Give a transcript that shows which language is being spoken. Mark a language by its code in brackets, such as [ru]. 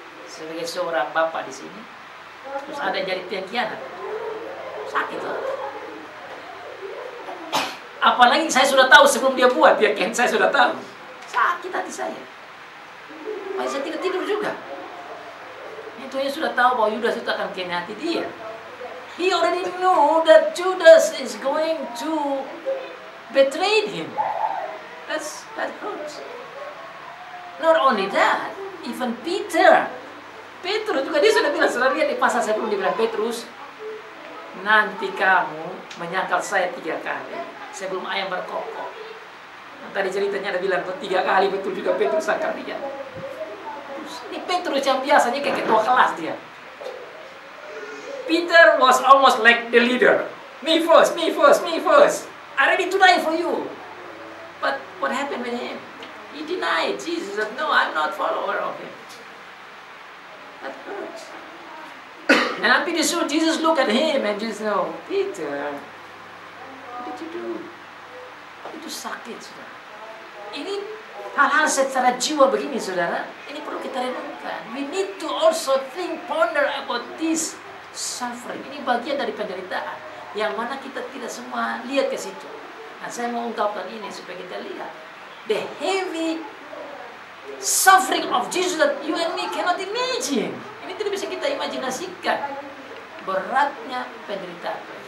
[id] Sebagai seorang bapak di sini, terus ada yang jadi pengkhianat, sakit loh. Apalagi saya sudah tahu sebelum dia buat, saya sudah tahu, sakit hati saya. Makanya saya tidak tidur juga. Itu dia sudah tahu bahwa Yudas itu akan mengkhianati dia. [en] He already knew that Judas is going to betray him. That hurts. Not only that, even [id] Petrus juga, dia sudah bilang, sudah lihat di pasal sebelum dia bilang, Petrus, nanti kamu menyangkal saya 3 kali sebelum ayam berkokok. Nah, tadi ceritanya ada bilang 3 kali, betul juga Petrus sangkal dia. Ini Petrus yang biasanya kayak ketua kelas dia. [en] Peter was almost like the leader. Me first, me first, me first. I'm ready to die for you. But what happened with him? He denied Jesus. Said, no, I'm not follower of him. That hurts. And I'm pretty sure Jesus looked at him and just know, Peter, what did you do? [id] Itu sakit, saudara. Ini hal-hal secara jiwa begini, saudara. Ini perlu kita renungkan. [en] We need to also ponder about this suffering. [id] Ini bagian dari penderitaan yang mana kita tidak semua lihat ke situ. Nah, saya mau ungkapkan ini supaya kita lihat [en] the heavy suffering of Jesus that you and me cannot imagine. [id] Ini tidak bisa kita imajinasikan beratnya penderitaan.